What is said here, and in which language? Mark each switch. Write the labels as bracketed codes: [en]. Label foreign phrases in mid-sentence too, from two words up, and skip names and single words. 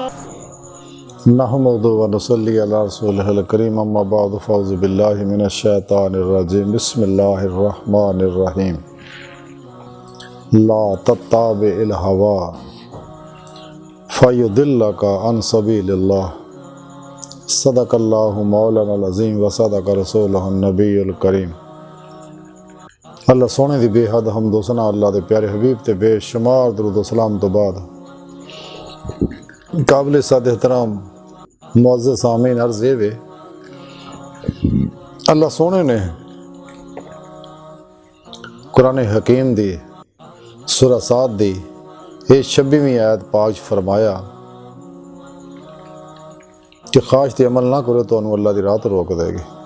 [ar] نحمده ونصلي على رسوله الكريم أما بعد فأعوذ بالله من الشيطان الرجيم بسم الله الرحمن الرحيم لا تتبع الهوى فيضلك عن سبيل الله صدق الله مولانا العظيم وصدق رسوله النبي الكريم. [pa] ਅੱਲਾਹ ਸੋਹਣੇ ਦੀ ਬੇਹੱਦ ਹਮਦੋ ਸਨਾ ਅੱਲਾਹ ਦੇ ਪਿਆਰੇ ਹਬੀਬ ਤੇ ਬੇਸ਼ੁਮਾਰ ਦਰੂਦ ਵ ਸਲਾਮ ਤੋਂ ਬਾਅਦ ਕਾਬਿਲ ਸਦ ਏਹਤਰਾਮ ਮੁਅੱਜ਼ਜ਼ ਸਾਮਈਨ ਅਰਜ਼ ਯੇ ਵੇ ਅੱਲਾਹ ਸੋਹਣੇ ਨੇ ਕੁਰਆਨ ਹਕੀਮ ਦੀ ਸੂਰਾ ਸਾਦ ਦੀ 26ਵੀਂ ਆਇਤ ਪਾਕ ਫ਼ਰਮਾਇਆ ਕਿ ਖ਼ਾਹਿਸ਼ ਤੇ ਅਮਲ ਨਾ ਕਰੋ ਤੋ ਅੱਲਾਹ ਦੀ ਰਾਤ ਰੋਕ ਦੇਵੇਗੀ।